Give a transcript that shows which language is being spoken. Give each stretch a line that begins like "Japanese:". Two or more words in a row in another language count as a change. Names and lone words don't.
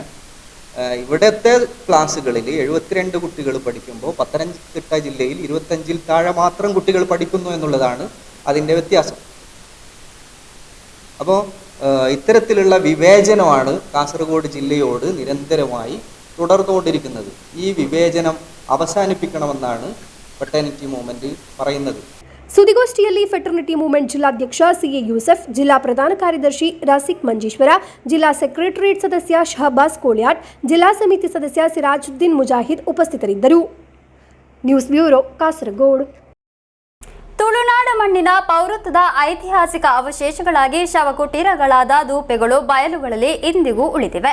Malayalam: ഇവിടുത്തെ ക്ലാസ്സുകളിൽ 72 കുട്ടികൾ പഠിക്കുമ്പോൾ പത്തനംതിട്ട ജില്ലയിൽ 25-ൽ താഴെ മാത്രം കുട്ടികൾ പഠിക്കുന്നു എന്നുള്ളതാണ് അതിൻ്റെ വ്യത്യാസം. അപ്പോൾ ഇത്തരത്തിലുള്ള വിവേചനമാണ് കാസർഗോഡ് ജില്ലയോട് നിരന്തരമായി തുടർന്നുകൊണ്ടിരിക്കുന്നത്. ഈ വിവേചനം അവസാനിപ്പിക്കണമെന്നാണ് ഫെറ്റേണിറ്റി മൂവ്മെൻറ്റ് പറയുന്നത്.
Kannada: ಸುದ್ದಿಗೋಷ್ಠಿಯಲ್ಲಿ ಫೆಟರ್ನಿಟಿ ಮೂವ್ಮೆಂಟ್ ಜಿಲ್ಲಾಧ್ಯಕ್ಷ ಸಿಎ ಯೂಸಫ್, ಜಿಲ್ಲಾ ಪ್ರಧಾನ ಕಾರ್ಯದರ್ಶಿ ರಸಿಕ್ ಮಂಜೇಶ್ವರ, ಜಿಲ್ಲಾ ಸೆಕ್ರೆಟರಿಯೇಟ್ ಸದಸ್ಯ ಶಹಬಾಸ್ ಕೋಳ್ಯಾಟ್, ಜಿಲ್ಲಾ ಸಮಿತಿ ಸದಸ್ಯ ಸಿರಾಜುದ್ದೀನ್ ಮುಜಾಹಿದ್ ಉಪಸ್ಥಿತರಿದ್ದರು.
English: News Bureau, ಕಾಸರಗೋಡು.
Kannada: ತುಳುನಾಡು ಮಣ್ಣಿನ ಪೌರತ್ವದ ಐತಿಹಾಸಿಕ ಅವಶೇಷಗಳಾಗಿ ಶವಕುಟೀರಗಳಾದ ದೂಪೆಗಳು ಬಯಲುಗಳಲ್ಲಿ ಇಂದಿಗೂ ಉಳಿದಿವೆ.